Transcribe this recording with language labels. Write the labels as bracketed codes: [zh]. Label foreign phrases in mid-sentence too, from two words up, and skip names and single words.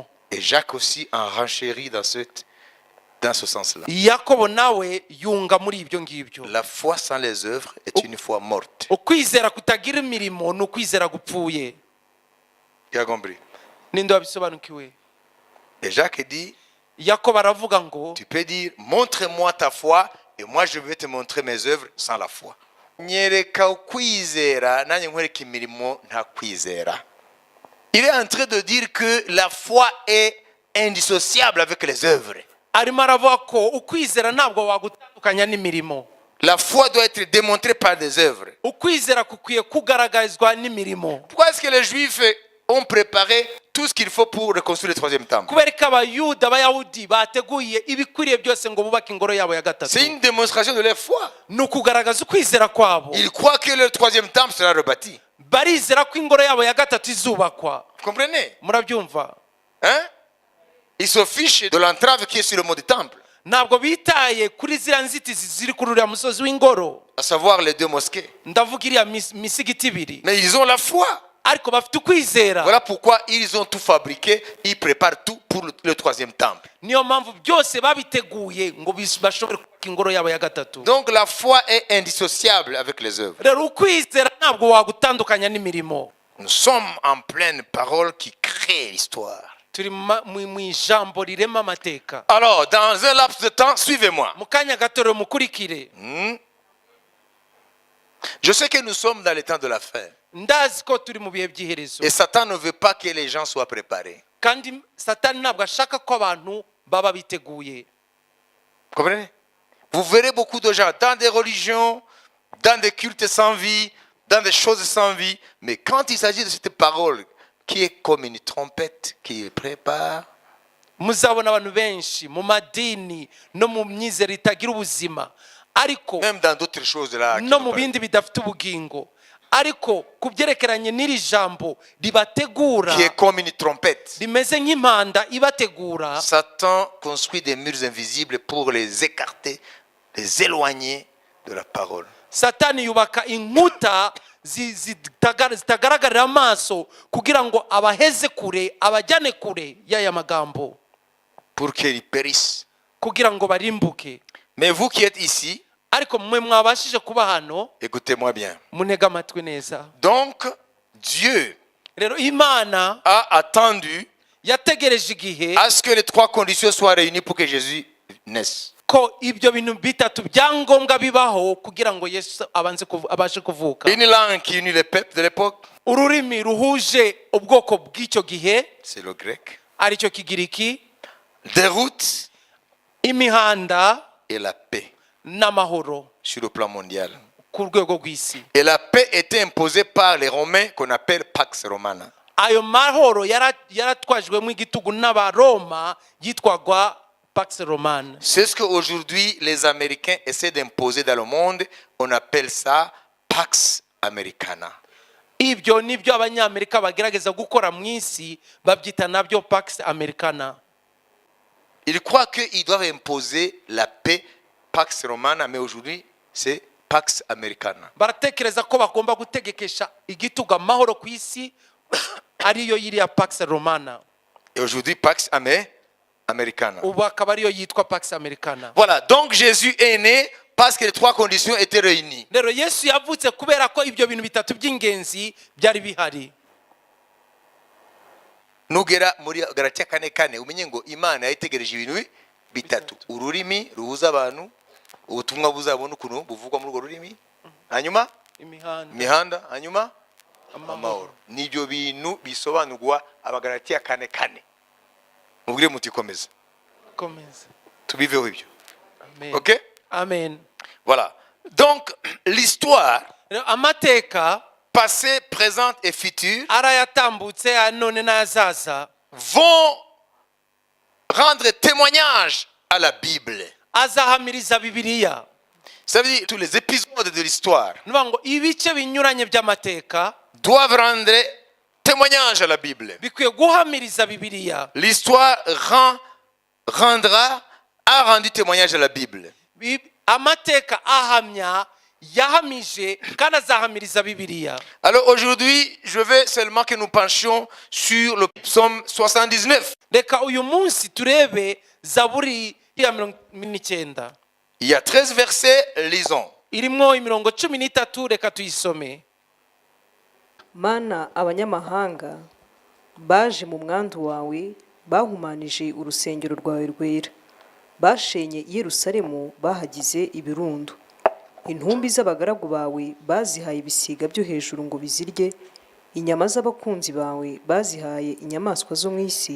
[fr] Et Jacques aussi en renchérit dans ce sens-là. [rw] Yakobo nawe yunga muri ibyo ngibyo. [fr] La foi sans les œuvres est une foi morte. [rw] Ukwizera kutagira imirimo ni ukwizera gupfuye. [fr] Tu as compris? [rw] Ninde wabisobanukiwe? [fr] Et Jacques dit, [rw] Yakobo aravuga ngo [fr] tu peux dire, montre-moi ta foi et moi je vais te montrer mes œuvres sans la foi. [rw] Nyereka ukwizera nanjye nkwereka imirimo nta kwizera. [fr] Il est en train de dire que la foi est indissociable avec les œuvres. [rw] arimo aravuga ko ukwizera ntabwo wagutandukanya n'imirimo. [fr] La foi doit être démontrée par des œuvres. [rw] Ukwizera kukwiye kugaragazwa n'imirimo. [fr] Pourquoi est-ce que les Juifs ont préparé tout ce qu'il faut pour reconstruire le troisième temple? [rw] Kubera ko abayuda abayahudi bateguye ibikwiriye byose ngo bubake ingoro yabo ya gatatu. [fr] C'est une démonstration de leur foi. [rw] Ni ukugaragaza ukwizera kwabo. [fr] Ils croient que le troisième temple sera rebâti. [rw] Barizera ko ingoro yabo ya gatatu izubakwa. [fr] Vous comprenez? [rw] Murabyumva? [fr] Hein? Ils se fichent de l'entrave qui est sur le mont du temple. [rw] Ntabwo bitaye kuri ziriya nzitizi ziri kuri uriya musozi w'ingoro. [fr] À savoir les deux mosquées. [rw] Ndavuga iriya misigiti ibiri. [fr] Mais ils ont la foi. [rw] Ariko bafite ukwizera. [fr] Voilà pourquoi ils ont tout fabriqué. Ils préparent tout pour le troisième temple. [rw] Niyo mpamvu byose babiteguye ngo bashobore kubaka ingoro yabo ya gatatu. [fr] Donc la foi est indissociable avec les œuvres. [rw] Rero ukwizera ntabwo wagutandukanya n'imirimo. [fr] Nous sommes en pleine parole qui crée l'histoire. [rw] Turi mu ijambo rirema amateka. [fr] Alors, dans un laps de temps, suivez-moi. [rw] Mu kanya gato rero mukurikire. [fr] Je sais que nous sommes dans les temps de la fin. [rw] Ndazi ko turi mu bihe by'iherezo. [fr] Et Satan ne veut pas que les gens soient préparés. [rw] Kandi Satani ntabwo ashaka ko abantu baba biteguye. [fr] Comprenez? Vous verrez beaucoup de gens dans des religions, dans des cultes sans vie, dans des choses sans vie. Mais quand il s'agit de cette parole qui est comme une trompette qui prépare, [rw] Muzabona abantu benshi mu madini no mu myizero itagira ubuzima. Ariko [fr] même dans d'autres choses là, [rw] no mu bindi bidafite ubugingo. Ariko kubyerekeranye n'iri jambo ribategura [fr] qui est comme une trompette. [rw] rimeze nk'impanda ibategura. [fr] Satan construit des murs invisibles pour les écarter, les éloigner de la parole. [rw] Satani yubaka inkuta zitagaragarira amaso kugira ngo abaheze kure abajyane kure y'aya magambo [fr] pour qu'ils périssent. [rw] kugira ngo barimbuke. [fr] Mais vous qui êtes ici, [rw] ariko mwe mwabashije kuba hano, [fr] écoutez-moi bien. [rw] munega amatwi neza. [fr] Donc Dieu [rw] rero Imana [fr] a attendu [rw] yategereje igihe [fr] à ce que les trois conditions soient réunies pour que Jésus naisse. [rw] ko ibyo bintu bitatu byangombwa bibaho kugira ngo Yesu abashe kuvuka. [fr] Une langue qui unit les peuples de l'époque, [rw] ururimi ruhuje ubwoko bw'icyo gihe, [fr] c'est le grec. [rw] aricyo kigiriki. [fr] Des routes [rw] imihanda [fr] et la paix [rw] n'amahoro [fr] sur le plan mondial. [rw] ku rwego rw'isi. [fr] Et la paix était imposée par les Romains qu'on appelle Pax Romana. [rw] Ayo mahoro yaratwajwemo igitugu n'abaroma yitwagwa Pax Romana. [fr] C'est ce qu'aujourd'hui les Américains essaient d'imposer dans le monde. On appelle ça Pax Americana. [rw] Ibyo nibyo abanyamerika bagerageza gukora mu isi, babyita nabyo Pax Americana. [fr] Ils croient qu'ils doivent imposer la paix Pax Romana, mais aujourd'hui, c'est Pax Americana. [rw] baratekereza ko bagomba gutegekesha igitugu amahoro ku isi ariyo yiriya Pax Romana, [fr] Et aujourd'hui, Pax Americana. [rw] ubu akaba ariyo yitwa Pax Americana. [fr] Voilà, donc Jésus est né parce que les trois conditions étaient réunies. [rw] Rero Yesu yavutse kubera ko ibyo bintu bitatu by'ingenzi byari bihari. Nugera muri Galatiya 4:4 umenye ngo Imana yayitegereje ibintu bitatu: ururimi ruhuza abantu, ubutumwa buzabona ukuntu buvugwa muri urwo rurimi, hanyuma imihanda, hanyuma amahoro. Nibyo bintu bisobanurwa Abagalatiya 4:4. Mubwire muti komeza tubiveho ibyo. Amen. OK? Amen. [fr] Voilà. Donc l'histoire [rw] Amateka [fr] passée, présente et future [rw] arayatambutse anone n'azaza [fr] vont rendre témoignage à la Bible. [rw] azahamiriza Bibiliya. [fr] Ça veut dire tous les épisodes de l'histoire [rw] Nuvuga ngo ibice binyuranye by'amateka [fr] doivent rendre témoignage à la Bible. [rw] bikwiye guhamiriza Bibiliya. [fr] L'histoire a rendu témoignage à la Bible. [rw] Amateka ahamya yahamije kandi azahamiriza Bibiliya. [fr] Alors aujourd'hui, je veux seulement que nous penchions sur le psaume 79. [rw] Reka uyu munsi turebe Zaburi ya 19. [fr] Il y a 13 versets, lisons. [rw] Irimo imirongo 13, reka tuyisome. Mana, abanyamahanga baje mu mwandu wawe, bahumanije urusengero rwawe rwera, bashenye i Yerusalemu, bahagize ibirundo. Intumbi z'abagaragu bawe bazihaye ibisiga byo hejuru ngo bizirye, inyama z'abakunzi bawe bazihaye inyamaswa zo mu isi.